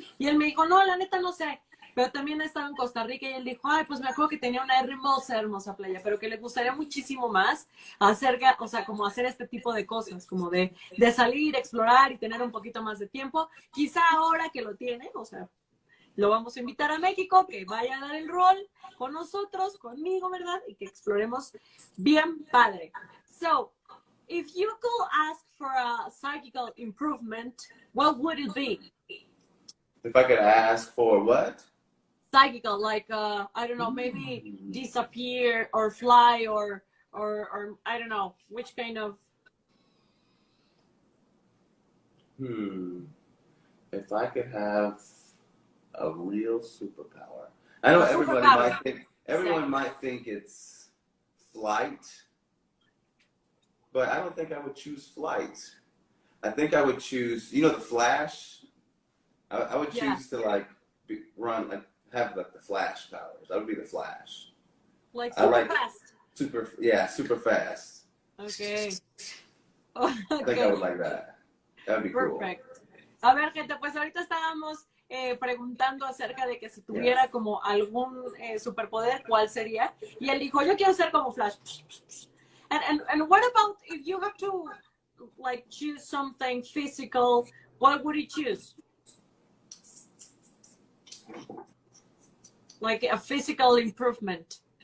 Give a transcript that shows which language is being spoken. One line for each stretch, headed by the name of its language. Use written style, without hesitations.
Spanish: Y él me dijo, no, la neta no sé. Pero también estaba en Costa Rica y él dijo, ay, pues me acuerdo que tenía una hermosa playa, pero que le gustaría muchísimo más como hacer este tipo de cosas, como de salir, explorar y tener un poquito más de tiempo. Quizá ahora que lo tiene, lo vamos a invitar a México, que vaya a dar el rol con nosotros, conmigo, ¿verdad? Y que exploremos bien padre.
English: So, if you could ask for a psychical improvement, what would it be? If I could ask for what? Psychical, like I don't know, maybe disappear or fly or I don't know which kind of. If I could have a real superpower, I know everyone might think it's flight, but I don't think I would choose flight. I think I would choose, the Flash. I would choose to have the Flash powers. That would be the Flash. Like super fast. Super fast. Okay. I think I would like that. That would be perfect. Cool.
Spanish: A ver, gente, pues ahorita estábamos preguntando acerca de que si tuviera como algún superpoder, ¿cuál sería? Y él dijo, yo quiero ser como Flash.
English: And what about if you have to choose something physical, what would you choose? Like a physical improvement.